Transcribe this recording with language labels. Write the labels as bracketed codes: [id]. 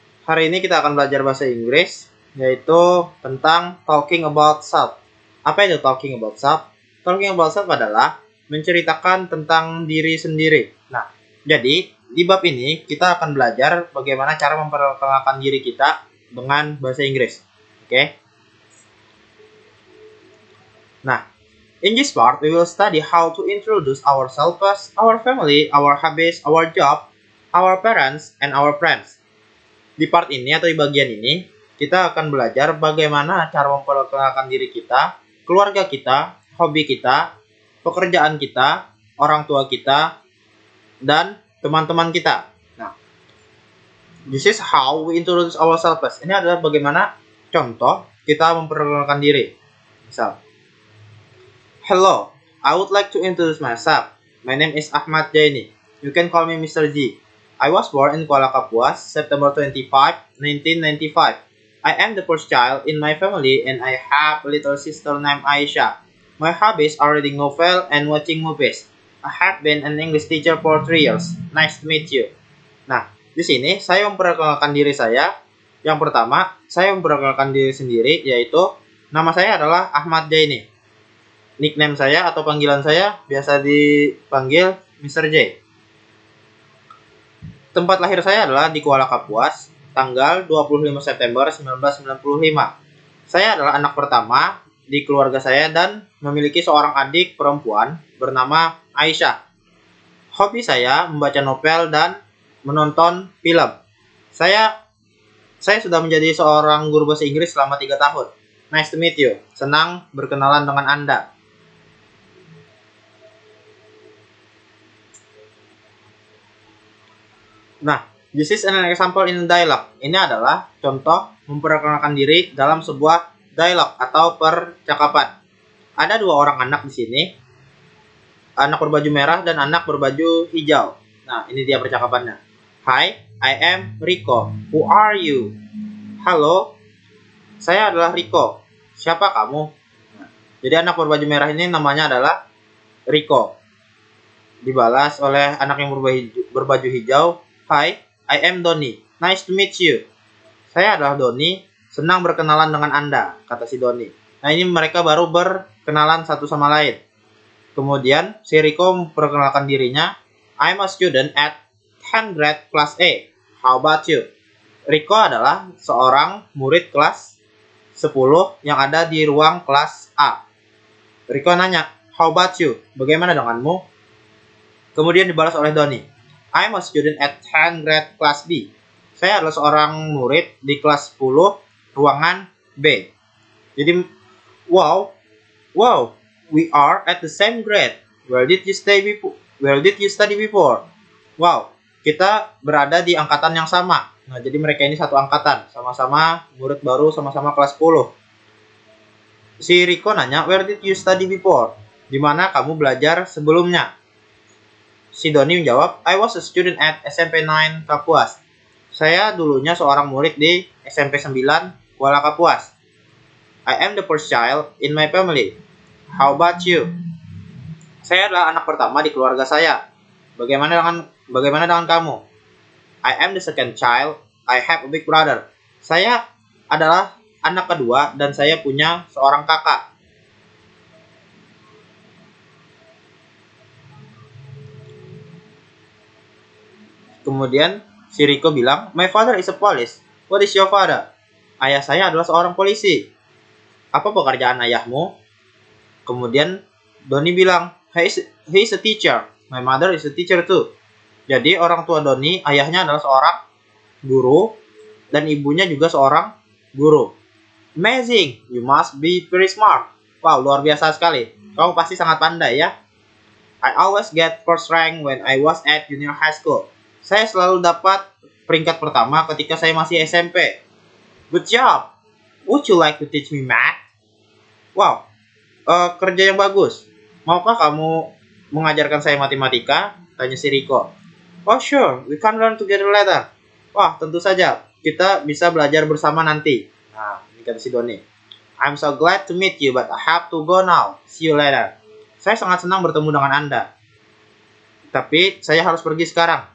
[id] Hari ini kita akan belajar bahasa Inggris, yaitu tentang talking about self. Apa itu talking about self? Talking about self adalah menceritakan tentang diri sendiri. Nah, jadi di bab ini kita akan belajar bagaimana cara memperkenalkan diri kita dengan bahasa Inggris. Oke? [en] Nah, in this part, we will study how to introduce ourselves, our family, our hobbies, our job, our parents, and our friends. [id] Di part ini atau di bagian ini, kita akan belajar bagaimana cara memperkenalkan diri kita, keluarga kita, hobi kita, pekerjaan kita, orang tua kita, dan teman-teman kita. [en] Nah, this is how we introduce ourselves. [id] Ini adalah bagaimana contoh kita memperkenalkan diri. [en] Misal, hello, I would like to introduce myself. My name is Ahmad Jaini. You can call me Mr. G. I was born in Kuala Kapuas, September 25, 1995. I am the first child in my family and I have a little sister named Aisha. My hobbies are reading novel and watching movies. I have been an English teacher for 3 years. Nice to meet you. [id] Nah, di sini saya memperkenalkan diri saya. Yang pertama, saya memperkenalkan diri sendiri, yaitu nama saya adalah Ahmad Jaini. Nickname saya atau panggilan saya biasa dipanggil Mr. J. Tempat lahir saya adalah di Kuala Kapuas, tanggal 25 September 1995. Saya adalah anak pertama di keluarga saya dan memiliki seorang adik perempuan bernama Aisyah. Hobi saya membaca novel dan menonton film. Saya sudah menjadi seorang guru bahasa Inggris selama 3 tahun. [en] Nice to meet you. [id] Senang berkenalan dengan Anda. [en] Nah, this is an example in dialogue. [id] Ini adalah contoh memperkenalkan diri dalam sebuah dialog atau percakapan. Ada 2 orang anak di sini. Anak berbaju merah dan anak berbaju hijau. Nah, ini dia percakapannya. [en] Hi, I am Rico. Who are you? [id] Halo, saya adalah Rico. Siapa kamu? Nah, jadi anak berbaju merah ini namanya adalah Rico. Dibalas oleh anak yang berbaju hijau. [en] Hi, I am Doni. Nice to meet you. [id] Saya adalah Doni. Senang berkenalan dengan Anda, kata si Doni. Nah, ini mereka baru berkenalan satu sama lain. Kemudian, si Rico memperkenalkan dirinya. [en] I'm a student at 10th grade class A. How about you? [id] Rico adalah seorang murid kelas 10 yang ada di ruang kelas A. Rico nanya, [en] how about you? [id] Bagaimana denganmu? Kemudian dibalas oleh Doni. [en] I'm a student at 10th grade class B. [id] Saya adalah seorang murid di kelas 10 ruangan B. [en] Jadi, wow, we are at the same grade. Where did you study before? [id] Wow, kita berada di angkatan yang sama. Nah, jadi mereka ini satu angkatan, sama-sama murid baru, sama-sama kelas 10. Si Rico nanya, [en] where did you study before? [id] Di mana kamu belajar sebelumnya? Si Doni menjawab, [en] I was a student at SMP 9 Kapuas. [id] Saya dulunya seorang murid di SMP 9 Kuala Kapuas. [en] I am the first child in my family. How about you? [id] Saya adalah anak pertama di keluarga saya. Bagaimana dengan kamu? [en] I am the second child. I have a big brother. [id] Saya adalah anak kedua dan saya punya seorang kakak. Kemudian si Rico bilang, [en] my father is a police. What is your father? [id] Ayah saya adalah seorang polisi. Apa pekerjaan ayahmu? Kemudian Doni bilang, [en] he is a teacher. My mother is a teacher too. [id] Jadi orang tua Doni, ayahnya adalah seorang guru dan ibunya juga seorang guru. [en] Amazing, you must be very smart. Wow, [id] luar biasa sekali. Kamu pasti sangat pandai ya. [en] I always get first rank when I was at junior high school. [id] Saya selalu dapat peringkat pertama ketika saya masih SMP. [en] Good job. Would you like to teach me math? [id] Wow, kerja yang bagus. Maukah kamu mengajarkan saya matematika? Tanya si Rico. [en] Oh sure, we can learn together later. [id] Wah, tentu saja. Kita bisa belajar bersama nanti. Nah, ini kata si Doni. [en] I'm so glad to meet you, but I have to go now. See you later. [id] Saya sangat senang bertemu dengan Anda. Tapi saya harus pergi sekarang.